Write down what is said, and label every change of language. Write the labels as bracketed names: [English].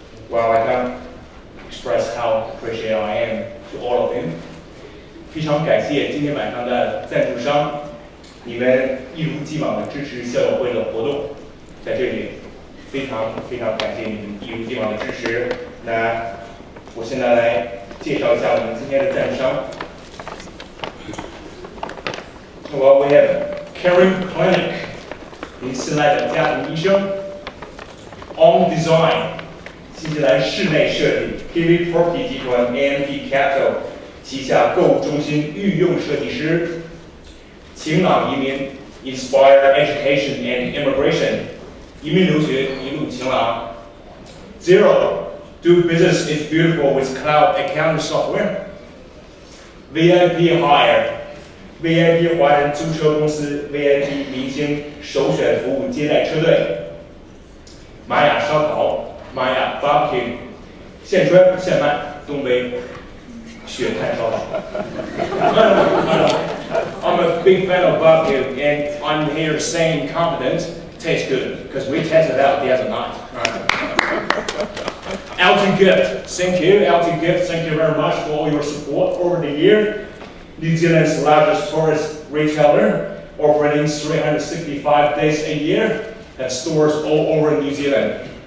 [English] Well, I can't express how appreciative I am to all of them. [Chinese] 非常感谢今天晚上的赞助商，你们一如既往的支持校友会的活动，在这里非常感谢你们一如既往的支持。那我现在来介绍一下我们今天的赞助商。 [English] Well, we have [Chinese] Caring Clinic， 您信赖的家庭医生 ，On Design， 新西兰室内设计 ，PV Property 集团 AMP Capital 旗下购物中心御用设计师，晴朗移民 Ysquared Education and Immigration， 移民留学一路晴朗。 [English] Zero, do business is beautiful with cloud accounting software. [Chinese] VIP Hire，VIP 华人租车公司 VIP 明星首选服务接待车队。玛雅烧烤，玛雅 Barbecue， 现穿现卖，东北血炭烧烤。 [English] I'm a big fan of barbecue, and I'm here saying confident, tastes good, because we tested it out the other night. Alton Gift, thank you, Alton Gift, thank you very much for all your support over the year. New Zealand's largest tourist retailer, operating 365 days a year, have stores all over New Zealand.